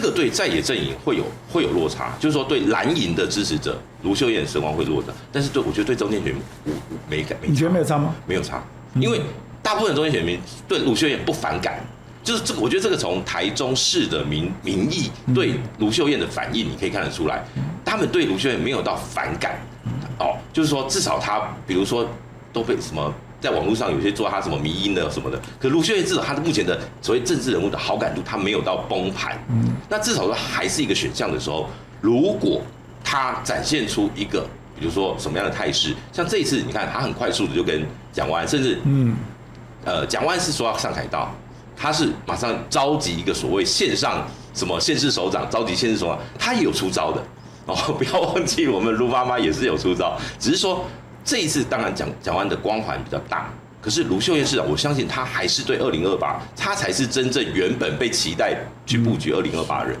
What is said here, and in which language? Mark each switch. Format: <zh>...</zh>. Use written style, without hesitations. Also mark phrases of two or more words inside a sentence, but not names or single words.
<zh>個對在野陣營會有落差，就是說對藍營的支持者，盧秀燕的聲望會落差，但是我覺得對中間選民沒差。你覺得沒有差嗎？沒有差，因為大部分中間選民對盧秀燕不反感，就是這個，我覺得這個從台中市的民意對盧秀燕的反應，你可以看得出來，他們對盧秀燕沒有到反感，就是說至少他比如說都被什麼。在網絡上有些做他什麼迷因的什麼的，可盧秀燕至少他的目前的所謂政治人物的好感度，他沒有到崩盤。那至少說還是一個選項的時候，如果他展現出一個，比如說什麼樣的態勢，像這一次你看他很快速的就跟蔣萬安，甚至蔣萬安是說要上凱道，他是馬上召集一個所謂線上什麼縣市首長，召集縣市首長，他也有出招的不要忘記我們盧媽媽也是有出招，只是說。這一次當然蔣萬安的光環比較大，可是盧秀燕市長，我相信他還是對2028，他才是真正原本被期待去布局2028的人。</zh>